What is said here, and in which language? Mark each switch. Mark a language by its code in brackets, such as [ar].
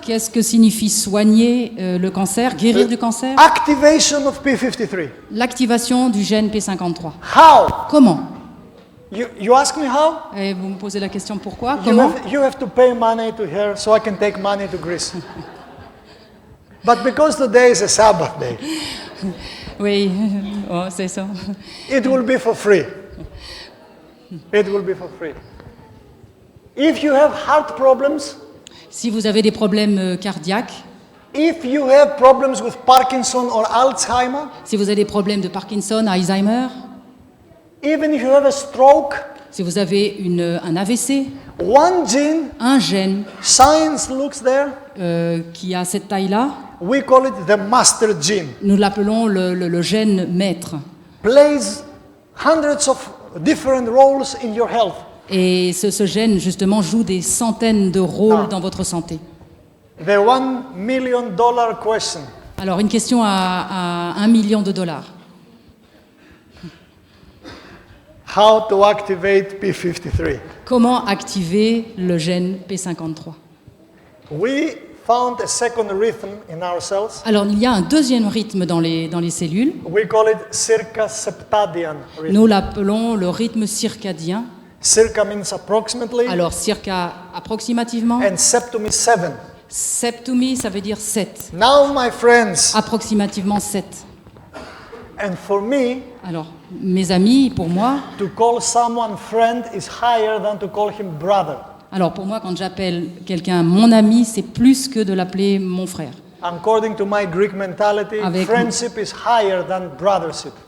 [fr] Qu'est-ce que signifie soigner le cancer, guérir du cancer? [en] Activation of P53. [fr] L'activation du gène P53. [en] How? [fr] Comment? [en] You ask me how? [fr] Et vous me posez la question pourquoi? Comment? [en] You have to pay money to her so I can take money to Greece. But because today is a Sabbath day, [fr] Oui, oh, c'est ça. [en] it will be for free. It will be for free. If you have heart problems, [fr] Si vous avez des problèmes cardiaques, [en] if you have problems with Parkinson or Alzheimer, [fr] si vous avez des problèmes de Parkinson, Alzheimer, [en] even if you have a stroke, [fr] si vous avez un AVC, [en] one gene, [fr] un gène [en] science looks there, [fr] qui a cette taille-là, [en] we call it the master gene, [fr] nous l'appelons le gène maître. [en] plays hundreds of different roles in your health. [fr] Et ce gène, justement, joue des centaines de rôles dans votre santé. [en] The $1 million question. [fr] Alors, une question à $1 million. [en] How to activate P53? [fr] Comment activer le gène P53? [en] We found a second rhythm in our cells. [fr] Alors, il y a un deuxième rythme dans les cellules. [en] We call it circadian rhythm. [fr] Nous l'appelons le rythme circadien. [en] Circa means approximately, [fr] Alors, circa approximativement. [en] and septum is 7. [fr] Septumi, ça veut dire 7. [en] Now, my friends, [fr] Approximativement 7. [en] and for me, [fr] Alors, mes amis, pour moi, [en] to call someone friend is higher than to call him brother. [fr] alors pour moi, quand j'appelle quelqu'un mon ami, c'est plus que de l'appeler mon frère. [en] According to my Greek mentality, [fr] Avec- [en] friendship is higher than brothership.